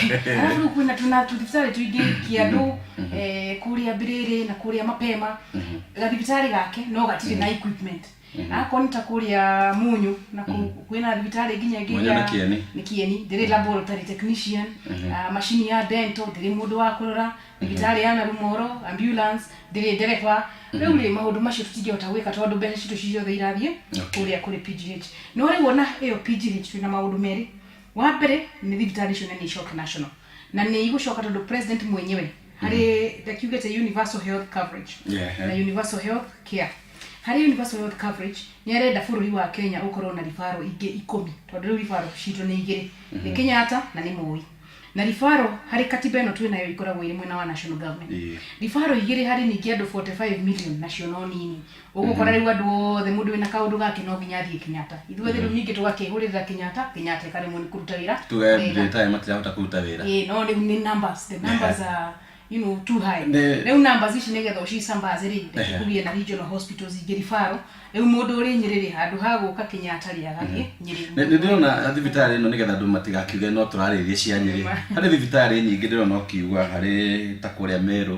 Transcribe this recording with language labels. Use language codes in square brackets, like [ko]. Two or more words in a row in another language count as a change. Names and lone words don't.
[ki] alafu kwina tuna thibitari tuingi Kiandu kuria Biriri na kuria Mapema thibitari gake no gatiri na equipment akonta kuria Munyu na kwina thibitari ginya ni Kieni ndire [en] laboratory technician [ki] machine ya dental ndire mundu wa kurora thibitari ya Rumoro ambulance ndire dereva riu ri maundu macio tutingihota gwika tondu mbeca citu ciothe irathie kuria kuri PGH no ri wona iyo PGH twina maundu meri wa mbere ni thibitari cio ni [en] shock national [ki] na ni igucoka tondu president mwenyewe hari [en] the universal health coverage [ki] na [en] universal health care [ki] hari universal [en] health coverage [ki] ni arenda bururi wa Kenya ukorwo na rifaro ingi 10 tondu rifaro citu ni igiri ni Kenyatta na ni Moi na rifaro hari katiba ino twina yo ikoragwo iri mwena wa [en] national government [ki] rifaro igiri hari ningi andu 45 million national nini ugukora riu andu othe mundu wina kaundu gake no ginya thie Kenyatta ithuothe riu nyingi tugakihurira Kenyatta kare mu ni kuruta wira tuge time matirahota kuruta wira no ni numbers [en] the numbers are too high [ki] riu numbers ici nigetha ucisambaze ri kugie na [en] regional hospitals [ki] igiri faro riu mundu uri Nyerere handu ha guka Kenyatta ri agathie Nyerere ndirona thibitari ino nigetha andu matigakiuge no turaririe cia Nyerere hari thibitari nyingi ndirona ukiuga hari ta kuria Meru